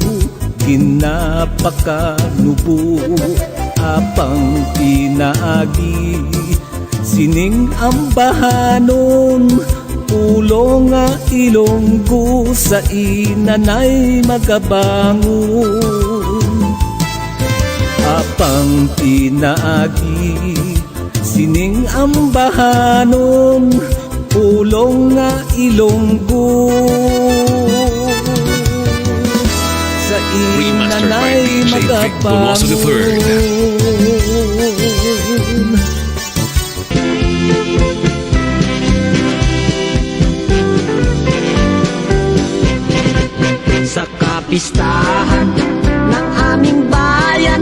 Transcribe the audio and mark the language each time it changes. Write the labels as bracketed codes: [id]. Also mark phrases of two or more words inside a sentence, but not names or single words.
[hil] ginapakanubo, apang pinaagi, sining ambahanon, pulong nga Ilonggo, sa inanay magabangon. Apang pinaagi, sining ambahanon, pulong nga Ilonggo, sa [en] Remastered by [hil] inanay [en] DJ Vic Donoso III. [hil] magabangon. [tl] Sa kapistahan ng aming bayan,